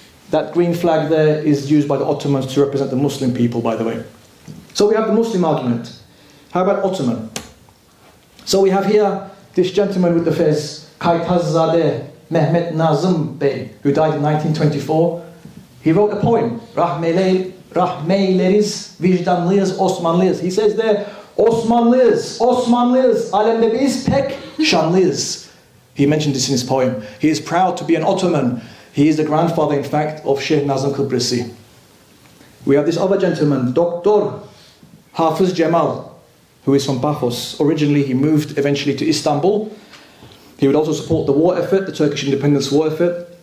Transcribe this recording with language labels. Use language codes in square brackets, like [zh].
[en] That green flag there is used by the Ottomans to represent the Muslim people, by the way. So we have the Muslim argument. How about Ottoman? So we have here this gentleman with the fez, Kaytazzadeh Mehmet Nazım Bey, who died in 1924. He wrote a poem, [tr] Rahmeyleriz, Vicdanlıyız, Osmanlıyız. [en] He says there, [tr] Osmanlıyız, Osmanlıyız, alemde biz pek şanlıyız. [en] He mentioned this in his poem. He is proud to be an Ottoman. He is the grandfather, in fact, of Sheikh Nazım Kıbrisi. We have this other gentleman, Dr. Hafız Cemal, who is from Paphos. Originally, he moved eventually to Istanbul. He would also support the war effort, the Turkish independence war effort.